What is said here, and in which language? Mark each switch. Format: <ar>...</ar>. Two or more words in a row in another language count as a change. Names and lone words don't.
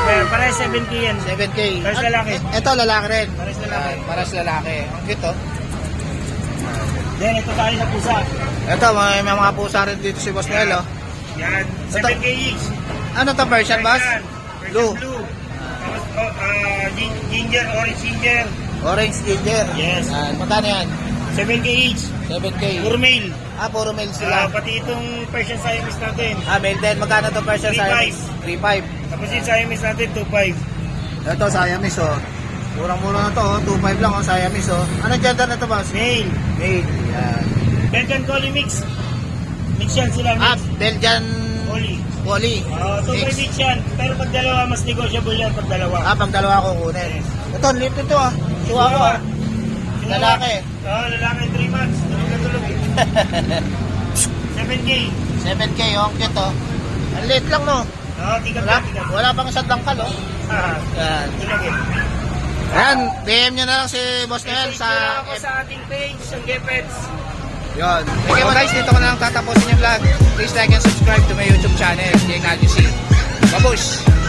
<tl>Liver. Para 7K yan. 7K. Pares lalaki. Ito, lalaki rin. Pares lalaki. Yan, pares lalaki. Ang cute, oh. Then, ito tayo sa pusa. Ito, may mga pusa rin dito si Boss Noel, oh. Yan, 7K each. Ano to, Persian, boss? Persian Blue. blue. Tapos,</tl> <en>ginger, orange ginger. Orange ginger.</en> <tl>Yes. Yan, magkano yan? 7K each. 7K. Puro male. Puro male sila. Pati itong Persian Siamese natin. Male din. Magkano to, Persian 3.5. Siamese? 3.5. Tapos yung Siamese natin, 2.5. Ito, Siamese, oh. Murang-mura na to, oh. 2.5 lang, oh, Siamese, oh. Anong gender na to, boss? Male. Male. Yan. Belgian Collie mix. Mix yan sila, mix. Belgian Collie. Collie. 2.5 Mix. each yan. Pero pag dalawa, mas negotiable yan pag dalawa. Pag dalawa ko kunin. Ito, lift ito, ah. Chihuahua. Lalaki. Lalaki 3 months. Tulog na tulog eh. 7K. 7K, oh. Ang cute, oh. Ang liit lang, no? Tingnan Wala, tingnan. wala pang isang dangkal, oh. Yan. Tulog eh. Ayan, DM nyo na lang si Boss Noel sa... ako sa ating page, ang Gepets. Yun. Okay mo guys, dito ko na lang tatapusin yung vlog.</tl> <en>Please like and subscribe to my YouTube channel, Jay Nadjusi.</en> <tl>Babush!</tl>